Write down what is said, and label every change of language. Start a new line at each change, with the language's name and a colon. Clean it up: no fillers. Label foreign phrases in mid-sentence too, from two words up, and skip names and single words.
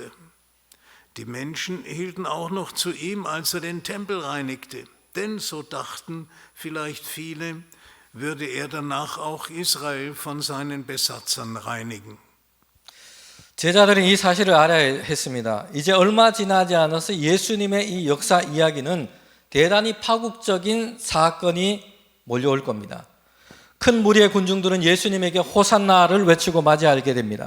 German: Die Menschen hielten auch noch zu ihm, als er den Tempel reinigte. Denn, so dachten vielleicht viele, würde er danach auch Israel von seinen Besatzern reinigen.
Korean: 제자들은 이 사실을 알아야 했습니다. 이제 얼마 지나지 않아서 예수님의 이 역사 이야기는 대단히 파국적인 사건이 몰려올 겁니다. 큰 무리의 군중들은 예수님에게 호산나를 외치고 맞이하게 됩니다.